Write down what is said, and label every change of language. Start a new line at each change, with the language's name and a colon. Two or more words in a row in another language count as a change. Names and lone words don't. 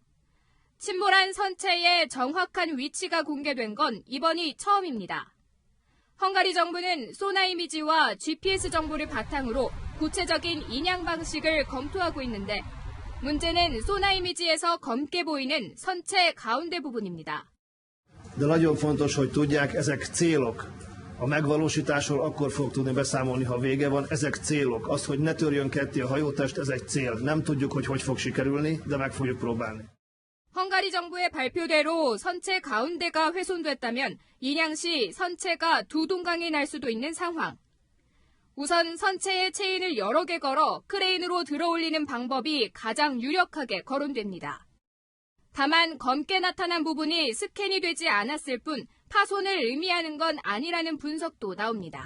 Korean: 침몰한 선체의 정확한 위치가 공개된 건 이번이 처음입니다. 헝가리 정부는 소나 이미지와 GPS 정보를 바탕으로 구체적인 인양 방식을 검토하고 있는데 문제는 소나 이미지에서 검게 보이는 선체 가운데 부분입니다.
Hungarian: De nagyon fontos, hogy tudják, ezek célok. A megvalósításról akkor fog tudni beszámolni, ha vége van. Ezek célok. Az, hogy ne törjön ketté a hajótest, ez egy cél. Nem tudjuk, hogy fog sikerülni, de meg fogjuk próbálni.
Korean: 헝가리 정부의 발표대로 선체 가운데가 훼손됐다면 인양 시 선체가 두 동강이 날 수도 있는 상황. 우선 선체에 체인을 여러 개 걸어 크레인으로 들어올리는 방법이 가장 유력하게 거론됩니다. 다만 검게 나타난 부분이 스캔이 되지 않았을 뿐 파손을 의미하는 건 아니라는 분석도 나옵니다.